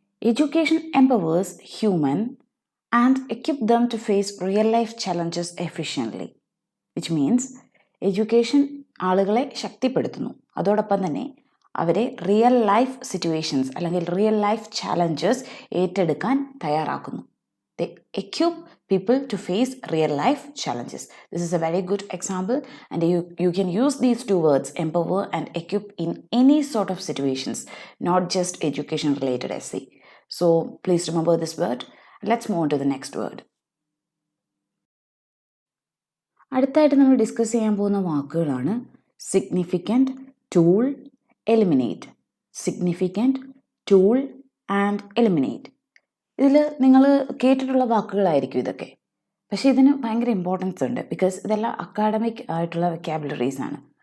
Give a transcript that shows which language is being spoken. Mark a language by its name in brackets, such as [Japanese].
[English] education empowers human and equip them to face real life challenges efficiently, which means education [Malayalam] ആളുകളെ ശക്തിപ്പെടുത്തുന്നു, അതോടൊപ്പം തന്നെ അവരെ റിയൽ ലൈഫ് സിറ്റുവേഷൻസ് അല്ലെങ്കിൽ റിയൽ ലൈഫ് ചാലഞ്ചസ് ഏറ്റെടുക്കാൻ തയ്യാറാക്കുന്നു. [English] They equip people to face real life challenges. This is a very good example and you can use these two words, empower and equip, in any sort of situations, not just education related essay. So please remember this word. Let's move on to the next word. [Malayalam] അടുത്തായിട്ട് നമ്മൾ discuss ചെയ്യാൻ പോകുന്ന വാക്കുകളാണ് significant, tool, eliminate. Significant, tool and eliminate. ഇതിൽ നിങ്ങൾ കേട്ടിട്ടുള്ള വാക്കുകളായിരിക്കും ഇതൊക്കെ, പക്ഷേ ഇതിന് ഭയങ്കര ഇമ്പോർട്ടൻസ് ഉണ്ട്, ബിക്കോസ് ഇതെല്ലാം അക്കാഡമിക് ആയിട്ടുള്ള വൊക്കാബുലറീസ് ആണ്.